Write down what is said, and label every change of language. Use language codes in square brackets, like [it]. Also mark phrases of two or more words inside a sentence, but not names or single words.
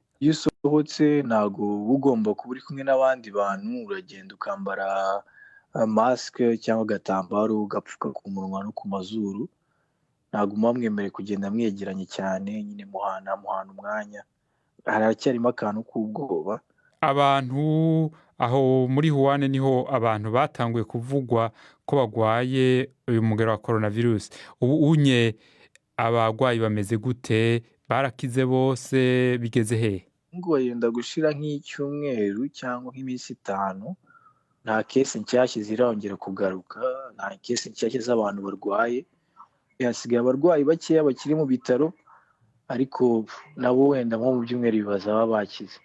[rw] Iyo usohotse ntago ugomba kuba uri kumwe n'abandi bantu, uragenda ukambara maske cyangwa agatambaro ugapfuka ku munwa no ku mazuru. Ntago mwemere kugenda mwegeranye cyane, nyine muhana umwanya. Haracyarimo akantu k'ubwoba. Abantu aho muri Wuhan niho abantu batanguye kuvugwa ko bagwaye uyu mugera wa coronavirus. Ubu unye abagwayi bameze gute? Barakize bose? Bigeze he? Ngo yenda gushira nk'icyumweru cyangwa nk'iminsi 5 nta case nshyashya zirongera kugaruka, nta case nshyashya z'abantu barwaye. Hasigaye abarwayi bakeya bakiri mu bitaro, ariko nabo wenda nko mu byumweru bibaza babakize.